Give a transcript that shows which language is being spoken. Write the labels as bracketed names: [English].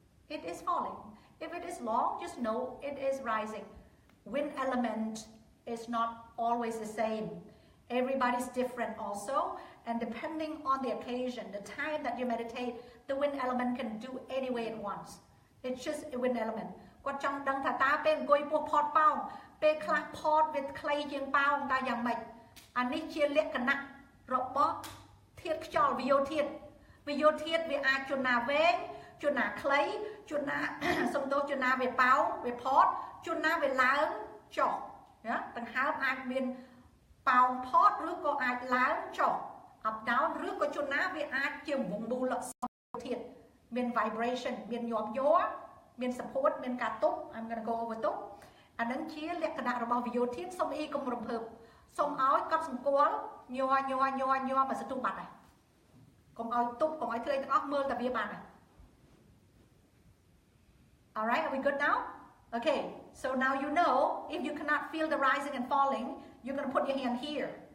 [English] it is falling if it is long just know it is rising wind element is not always the same everybody's different also and depending on the occasion the time that you meditate the wind element can do any way it wants it's just a wind element [Khmer] គាត់ចង់ដឹងថាតើពេលអង្គុយពោះផតប៉ោងពេលខ្លះផតវាខ្លីជាងប៉ោងតើយ៉ាងម៉េចអានេះជាលក្ខណៈរបស់ធាតុខ្យល់ វិយោធាតុវាអាចជួនណាវែងជួនណាខ្លីជួនណា សំទោសជួនណាវាប៉ោងវាផតជួនណាវាឡើងចុះណាដង្ហើមអាចមាន ប៉ោងផតឬក៏អាចឡើងចុះ up down ឬក៏ជួនណាវាអាចជាវងមូលធាតុមាន vibration មានញាប់ញ័រមាន support មានការទប់ [English] I'm going to go over [Khmer] ទប់អានឹងជាលក្ខណៈរបស់វិយោធាតុសូមអ៊ីកុំរំភើបសូមឲ្យកត់សម្គាល់ញ័រមកសន្ទុះបាត់ហើយកុំឲ្យទប់កុំឲ្យធ្វើទាំងអស់មើលតែវាបានហើយ [English] Alright, are we good now? Okay, so now you know if you cannot feel the rising and falling, you're going to put your hand here.